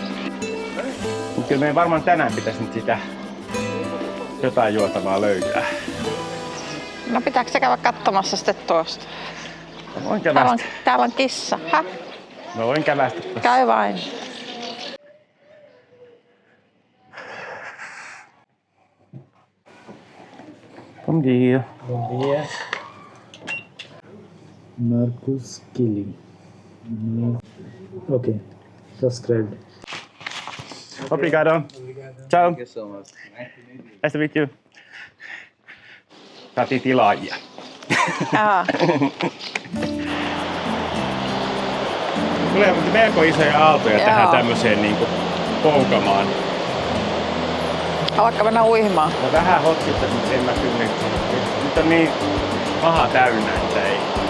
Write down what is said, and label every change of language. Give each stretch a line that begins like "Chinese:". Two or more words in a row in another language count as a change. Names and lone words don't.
Finnish: Mut kyllä meidän varmaan tänään pitäisi nyt sitä jotain juotavaa löytää. No pitääkö se käydä katsomassa sitten tuosta? Voin kävästä. Täällä on kissa. Häh? Mä voin kävästä. Käy vain.
Portuguese: Bom dia. Bom dia. Marcus Killing.
English: Okay, subscribed.
Portuguese: Obrigado. Ciao.
English: Thank you so much. Nice to meet you.
Finnish: Saatiin tilaajia. Jaa. Tulee melko isoja aaltoja Joo. tähän tämmöiseen niinku poukamaan. Haluatko mennä uimaan? No vähän hotkista, mutta en mä kyllä. Nyt on niin maha täynnä, että ei.